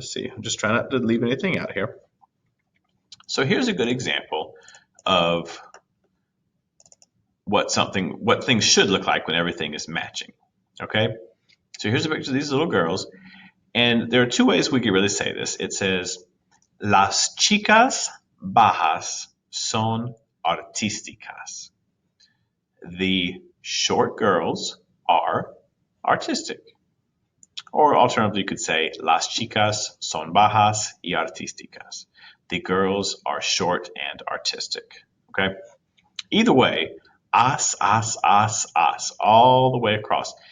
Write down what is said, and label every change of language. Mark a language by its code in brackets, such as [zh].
[en] Let's see, I'm just trying not to leave anything out here. So here's a good example of what things should look like when everything is matching. Okay, so here's a picture of these little girls. And there are two ways we can really say this. It says, [es] las chicas bajas son artísticas. [en] The short girls are artistic. Or alternatively, you could say, [es] las chicas son bajas y artísticas. [en] The girls are short and artistic. Okay? Either way, as, all the way across.